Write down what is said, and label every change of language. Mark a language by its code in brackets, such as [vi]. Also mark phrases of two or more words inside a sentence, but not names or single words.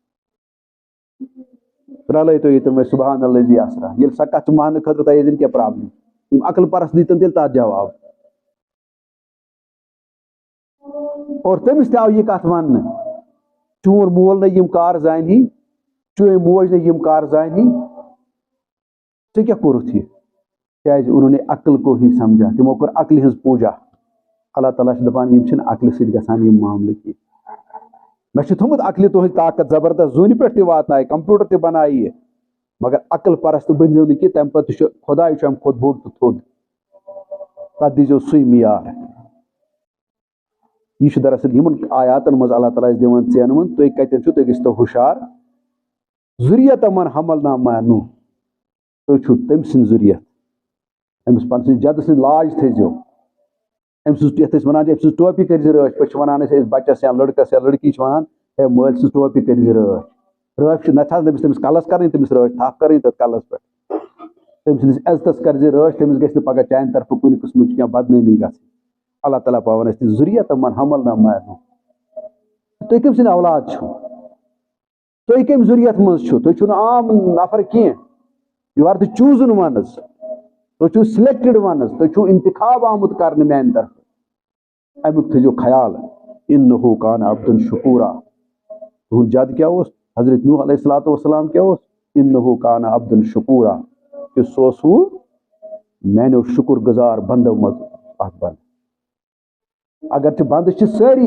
[ks] رلٲیتو ییٚتٮ۪ن وۄنۍ [ar] سبحان الذی اسرا [ks] ییٚلہِ سۄ کتھ چھِ ماننہٕ خٲطرٕ تۄہہِ ییٚتٮ۪ن کیٛاہ پرابلم یِم عقل پرست دِتن تیٚلہِ تتھ جواب اور تٔمِس تہِ آو یہِ کتھ وننہٕ چون مول نہ یِم کار زانہِ چٲنۍ موج نہ یِم کار زانہِ ژےٚ کیٛاہ کوٚرُتھ یہِ کیٛازِ [ur] انہوں نے عقل کو ہی سمجھا [ks] تِمو کوٚر عقلہِ ہٕنٛز پوٗجا اللہ تعالیٰ چھُ دپان یِم چھِنہٕ عقلہِ سۭتۍ گژھان یِم معاملہٕ کینٛہہ مےٚ چھُ تھوٚمُت عقلہِ تُہٕنٛز طاقت زبردست زوٗنہِ پٮ۪ٹھ تہِ واتنایہِ کمپیوٗٹر تہِ بنایہِ مگر عقل پرست بٔنۍزیو نہٕ کینٛہہ تمہِ پتہٕ چھُ خۄداے چھُ امہِ کھۄتہٕ بوٚڑ تہٕ تھوٚد تتھ دیٖزیو سُے معیار یہ دراصل یمن آیاتن مز اللہ تعالیٰ دِوان ژینوُن تُہۍ کتٮ۪ن چھُو تُہۍ گٔژھِو ہوشیار [ar] ذُریَّت من حملنا مع نوح [ks] تُہۍ چھُو تٔمۍ سٕنٛز ذُریَت أمِس پنہٕ سٕنٛز جدٕ سٕنٛز لاج تھٲیزیو أمۍ سٕنٛز یَتھ أسۍ وَنان چھِ أمۍ سٕنٛز ٹوپی کٔرۍ زِ رٲچھ پٲٹھۍ چھِ وَنان أسۍ بَچَس یا لٔڑکَس یا لٔڑکی چھِ وَنان ہے مٲلۍ سٕنٛز ٹوپی کٔرۍ زِ رٲچھ رٲچھ چھِ نَتہٕ حظ تٔمِس کَلَس کَرٕنۍ تٔمِس رٲچھ تھپھ کَرٕنۍ تَتھ کَلَس پٮ۪ٹھ تٔمۍ سٕنٛدِس عزتَس کَرِ زِ رٲچھ تٔمِس گژھِ نہٕ پَگاہ چانہِ طرفہٕ کُنہِ قٕسمٕچ کینٛہہ بدنٲمی گژھٕنۍ اللہ تعالیٰ پاوَن اَسہِ تہِ [ar] ذُریَّت من حملنا مع نوح [ks] تُہۍ کٔمۍ سٕنٛدۍ اولاد چھِو تُہۍ کَمہِ ذُریَت منٛز چھِو تُہۍ چھِو نہٕ عام نفر کینٛہہ [en] you are the chosen [ks] وَنٕز تُہۍ چھِو سِلیکٹِڈ وَنٕز تُہۍ چھِو اِنتخاب آمُت کرنہٕ میٛانہِ طرفہٕ اَمیُک تھٲیزیو خیال [ar] اِنَّہُ کانَ عبدًا شکوٗرا [ks] تُہُنٛد جد کیٛاہ اوس حضرت نوح [ar] علیہ الصلوٰتُ وَسلام [ks] کیٛاہ اوس [ar] اِنَّہُ کانَ عبدًا شکوٗرا [ks] کہ سُہ اوس ہُہ میٛانیو شُکُر گُزار بنٛدو منٛز اکھ بنٛد اگرچہِ بنٛدٕ چھِ سٲری